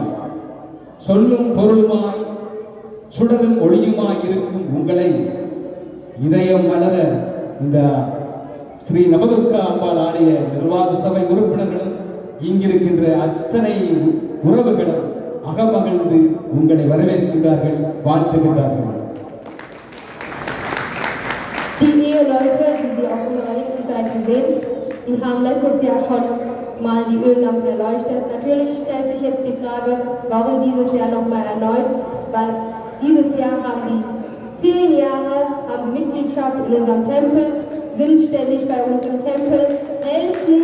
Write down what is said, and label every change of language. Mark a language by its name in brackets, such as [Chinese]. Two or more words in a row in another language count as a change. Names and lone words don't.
[Tamil] சொல்லும் பொருளுமாய் சுடரும் ஒளியுமாய் இருக்கும் உங்களை இதயம் மலர இந்த ஸ்ரீ நவதுர்கா அம்பாள் ஆலய நிர்வாக சபை உறுப்பினர்களும் இங்கிருக்கின்ற அத்தனை உறவுகளும் அகமகிழ்ந்து உங்களை வரவேற்கின்றார்கள், வாழ்த்துகின்றார்கள். [German] Die Eheleute, die Sie auf unserer linken Seite sehen, die haben letztes Jahr schon mal die Öllampe erleuchtet. Natürlich stellt sich jetzt die Frage, warum dieses Jahr nochmal erneut, weil dieses Jahr haben die 10 Jahre, haben sie Mitgliedschaft in unserem Tempel, sind ständig bei uns im Tempel, helfen.